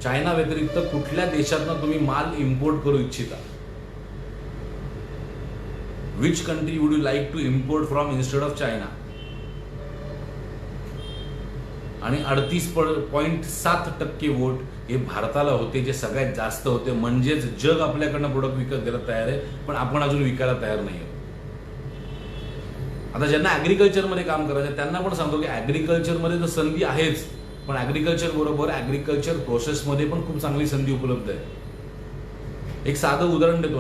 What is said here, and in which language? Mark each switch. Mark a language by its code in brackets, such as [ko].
[mr] China व्यतिरिक्त कुठल्या देशातनं तुम्ही माल इम्पोर्ट करू इच्छिता? [en] Which country would you like to import from instead of China? [mr] आणि 38.7% वोट हे भारताला होते, जे सगळ्यात जास्त होते. म्हणजेच जग आपल्याकडनं प्रोडक्ट विकत घ्यायला तयार आहे, पण आपण अजून विकायला तयार नाही. आता ज्यांना ॲग्रिकल्चरमध्ये काम करायचं त्यांना पण सांगतो की ॲग्रिकल्चरमध्ये तर संधी आहेच, पण ॲग्रिकल्चर बरोबर ॲग्रिकल्चर प्रोसेसमध्ये पण खूप चांगली संधी उपलब्ध आहे. एक साधं उदाहरण देतो.